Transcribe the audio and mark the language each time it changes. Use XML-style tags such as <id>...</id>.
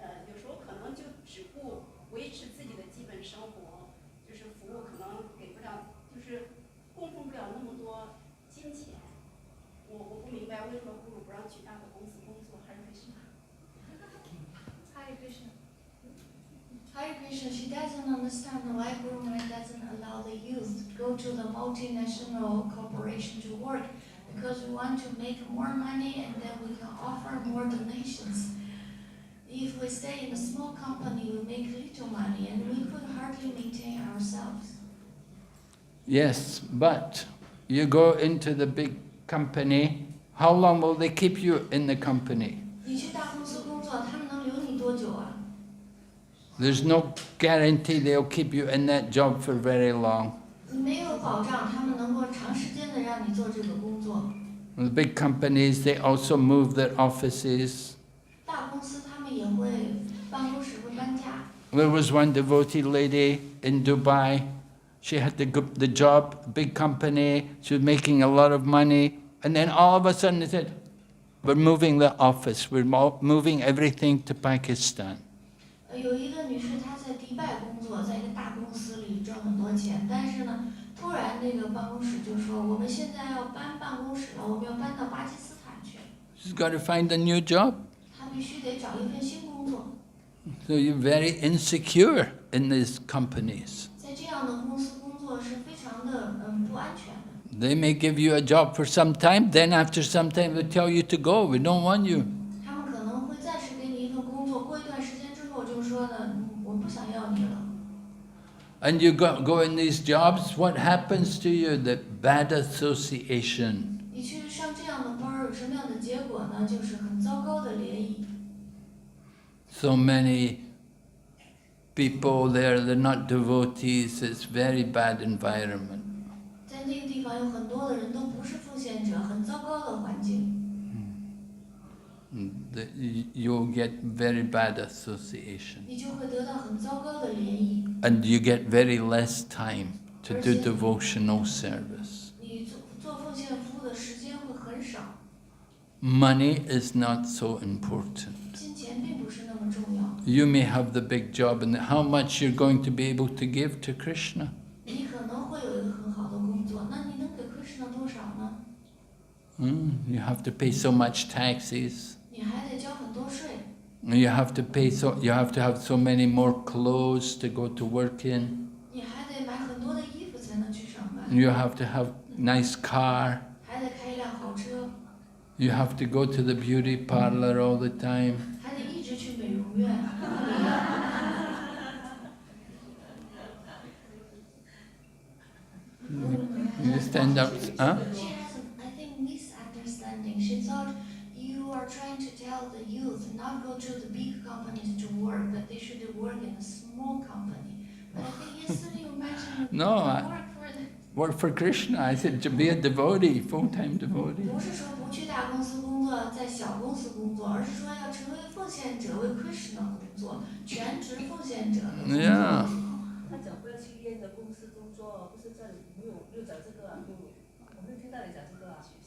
<zh>有时候可能就只顾维持自己的基本生活，就是服务可能给不了，就是供奉不了那么多金钱。我不明白为什么不如不让去大的公司工作，还是Krishna。</zh> <en>Hare Krishna. Hare Krishna, she doesn't understand why Guru Maharaj doesn't allow the youth to go to the multinational corporation to work, because we want to make more money and then we can offer more donations. If we stay in a small company, we make little money and we could hardly maintain ourselves. Yes, but you go into the big company, how long will they keep you in the company?</en> <zh>你去大公司工作，他们能留你多久啊？</zh> <en>There's no guarantee they'll keep you in that job for very long.</en> <zh>没有保障，他们能够长时间的让你做这个工作。</zh> <en>The big companies, they also move their offices.</en> <zh>大公司他们也会办公室会搬家。</zh> <en>There was one devotee lady in Dubai. She had the job, big company. She was making a lot of money. And then all of a sudden they said, we're moving the office. We're moving everything to Pakistan.</en> <zh>有一个女士，她在迪拜工作，在一个大公司里赚很多钱，但是呢，突然那个办公室就说，我们现在要搬办公室了，我们要搬到巴基斯坦去。</zh> <en>She's got to find a new job.</en> <zh>他们必须得找一份新工作。</zh> <en>So you're very insecure in these companies.</en> <zh>在这样的公司工作是非常的不安全的。</zh> <en>They may give you a job for some time, then after some time they tell you to go, we don't want you.</en> <zh>他们可能会暂时给你一份工作，过一段时间之后就说呢，我不想要你了。</zh> <en>And you go in these jobs, what happens to you? The bad association.</en> <zh>你去上这样的班儿，有什么样的结果呢？就是很糟糕的联谊。</zh> <en>So many people there, they're not devotees, it's very bad environment.</en> <zh>在那个地方有很多的人都不是奉献者，很糟糕的环境。</zh> <en>You'll get very bad association.</en> <zh>你就会得到很糟糕的联谊。</zh> <en>And you get very less time to do devotional service.</en> <zh>你做奉献服务的时间会很少。</zh> <en>Money is not so important.</en> <zh>金钱并不是那么重要。</zh> <en>You may have the big job, and how much you're going to be able to give to Krishna.</en> <zh>你可能会有一个很好的工作，那你能给 Krishna 多少呢？</zh> <en>You have to pay so much taxes.</en> <zh>你还得交很多税。</zh> <en>You have to have so many more clothes to go to work in.</en> <zh>你还得买很多的衣服才能去上班。</zh> <en>You have to have nice car.</en> <zh>还得开一辆好车。</zh> <en>You have to go to the beauty parlor all the time.</en> <zh>还得一直去美容院。</zh> <en>You stand up, huh? She has, I think, misunderstanding. She thought you are trying to tell the youth not go to the big companies to work, but they should work in a small company. But I think yesterday you mentioned No, work for Krishna. I said to be a devotee, full-time devotee.</en> <zh>不是说不去大公司工作，在小公司工作，而是说要成为奉献者，为 Krishna 工作，全职奉献者的工作。</zh> <en>Yeah.</en> <zh>他讲不要去医院的公司工作，不是这里没有讲这个啊，我没有听到你讲这个啊。</zh>